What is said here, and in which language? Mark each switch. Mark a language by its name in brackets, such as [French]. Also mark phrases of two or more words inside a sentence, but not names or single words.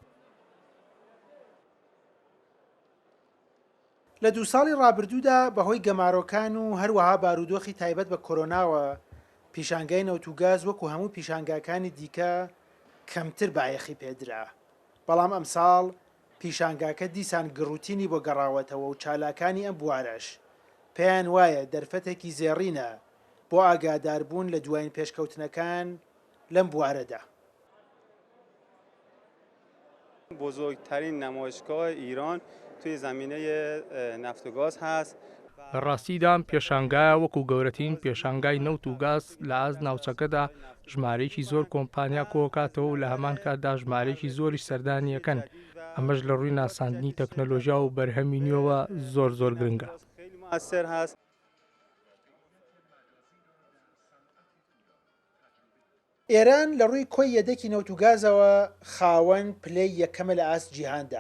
[Central Kurdish] لە 2 ساڵی ڕابردوودا بەهۆی گەمارۆکان و هەروەها بارودۆخی تایبەت بە کۆرۆناوە پیشانگای نەوت و گاز وەکو هەموو پیشانگاکانی دیکە کەمتر بایەخی پێدرا، بەڵام ئەمساڵ پیشانگاکە دیسان گڕوتینی بۆ گەڕاوەتەوە و چالاکانی ئەم بوارەش پێیان وایە دەرفەتێکی زێڕینە بۆ ئاگاداربوون لە دوایین پێشکەوتنەکان لەم بوارەدا. [Persian] بزرگترین نمایشگاه ایران توی زمینه نفت و گاز هست. [Central Kurdish] ڕاستیدان پێشانگایە وەکو گەورەترین پێشانگای نەوت و گاز لە ئاز ناوچەکەدا ژمارەیەکی زۆر کۆمپانیا کۆکاتەوە و لە هەمان کاتدا ژمارەیەکی زۆری سەردانیەکەن. ئەمەش لە ڕووی ناساندنی تەکنۆلۆژیا و بەرهەمی نوێوە زۆر گرنگە. ئێران لە ڕووی کۆی یەدەکی نەوت و گازەوە خاوەن پلەی یەکەمە لە ئاست جیهاندا.